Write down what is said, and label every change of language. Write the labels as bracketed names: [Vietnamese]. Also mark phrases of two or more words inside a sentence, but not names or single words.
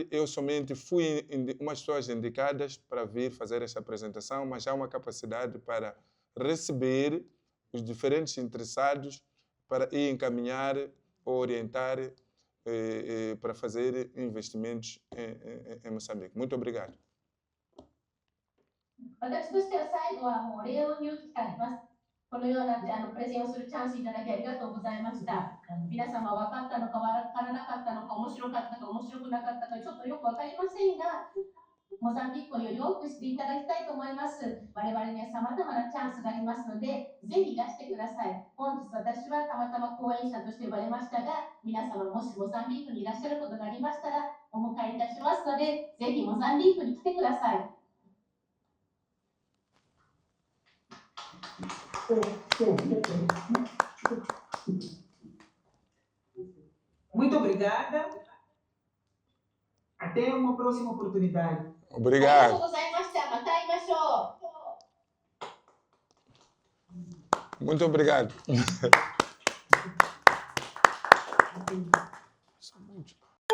[Portuguese] Eu somente fui umas pessoas indicadas para vir fazer esta apresentação, mas há uma capacidade para receber os diferentes interessados para ir encaminhar ou orientar para fazer investimentos em Moçambique. Muito obrigado. [Japanese] 私としては最後はもう礼を言う機会があります。このようなプレゼンをするチャンスいただきありがとうございました。皆様分かったのか分からなかったのか、面白かったか面白くなかったか、ちょっとよく分かりませんが、モザンビークをより多くしていただきたいと思います。我々には様々なチャンスがありますので、ぜひ出してください。本日私はたまたま講演者として呼ばれましたが、皆様もしモザンビークにいらっしゃることがありましたら、お迎えいたしますので、ぜひモザンビークに来てください。 [Portuguese] Muito obrigada. Até uma próxima oportunidade. Obrigado. Muito obrigado.